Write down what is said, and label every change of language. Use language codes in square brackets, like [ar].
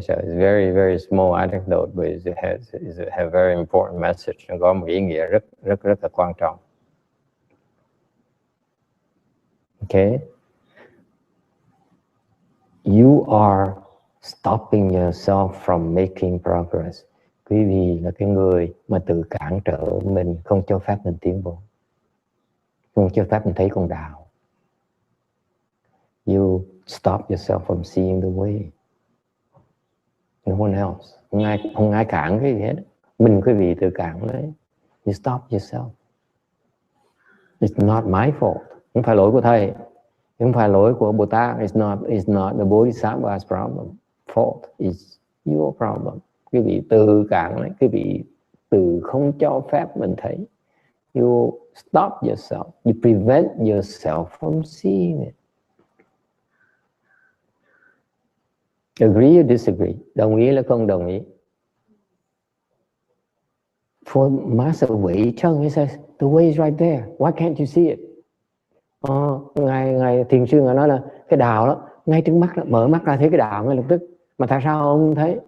[en] So it's very very small anecdote, but it has very important message. [vi] Nó có một ý nghĩa rất là quan trọng. [en] Okay, you are stopping yourself from making progress. [vi] Quý vị là cái người mà tự cản trở mình, không cho phép mình tiến bộ, không cho phép mình thấy con đạo. [en] You stop yourself from seeing the way. No one else. [vi] Không ai cản cái gì hết. Mình quý vị tự cản đấy. [en] You stop yourself. It's not my fault. [vi] Không phải lỗi của thầy. Không phải lỗi của Bồ Tát. [en] It's not the Bodhisattva's problem. Fault is your problem. [vi] Quý vị tự cản đấy. Quý vị tự không cho phép mình thấy. [en] You stop yourself. You prevent yourself from seeing it. Agree or disagree? [vi] Đồng ý là không đồng ý? [en] For Master Wei Cheng, he says, the way is right there. Why can't you see it? [vi] Ngài thiền sư ngài nói là cái đạo đó, ngay trước mắt đó, mở mắt ra thấy cái đạo ngay lập tức. Mà tại sao ông không thấy?